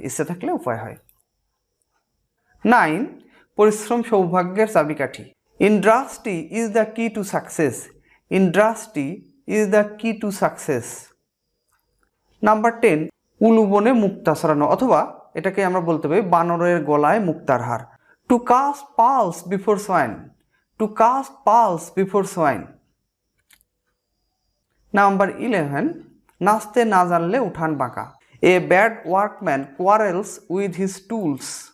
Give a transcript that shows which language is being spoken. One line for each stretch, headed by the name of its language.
Bangla: ইচ্ছা থাকলে উপায় হয়। 9, পরিশ্রম সৌভাগ্যের চাবিকাঠি।
English: Industry is the key to success. Industry is the key to success.
Bangla: নাম্বার 10, উলু বনে মুক্তা ছড়ানো, অথবা এটাকে আমরা বলতে পারি বানরের গলায় মুক্তার হার।
English: To cast pearls before swine. To cast pearls before swine. Number 11,
Bangla: নাচতে না জানলে উঠান বাঁকা।
English: A bad workman quarrels with his tools.